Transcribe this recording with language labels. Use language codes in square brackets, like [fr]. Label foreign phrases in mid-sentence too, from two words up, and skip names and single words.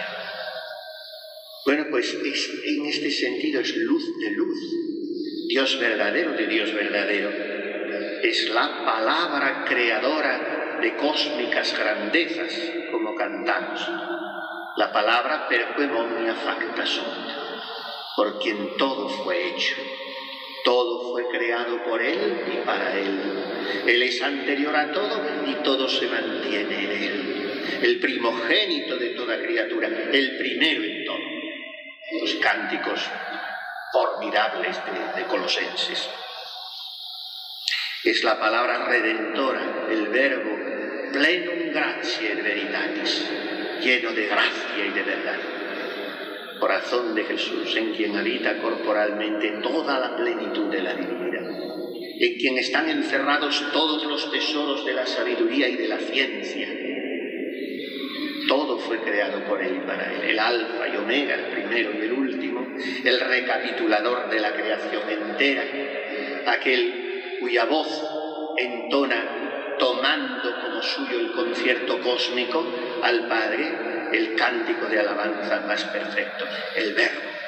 [es] Bueno, pues en este sentido es luz de luz, Dios verdadero de Dios verdadero. Es la palabra creadora de cósmicas grandezas, como cantamos. La palabra [la] per quem omnia facta sunt, [es] por quien todo fue hecho. Todo fue creado por Él y para Él. Él es anterior a todo y todo se mantiene en Él. El primogénito de toda criatura, el primero en todo. Los cánticos formidables de Colosenses. Es la palabra redentora, el verbo [la] plenum gratiae et veritatis, [es] lleno de gracia y de verdad. Corazón de Jesús, en quien habita corporalmente toda la plenitud de la divinidad, en quien están encerrados todos los tesoros de la sabiduría y de la ciencia. Todo fue creado por Él y para Él, el alfa y omega, el primero y el último, el recapitulador de la creación entera, aquel cuya voz entona tomando como suyo el concierto cósmico al Padre, el cántico de alabanza más perfecto, el Verbo.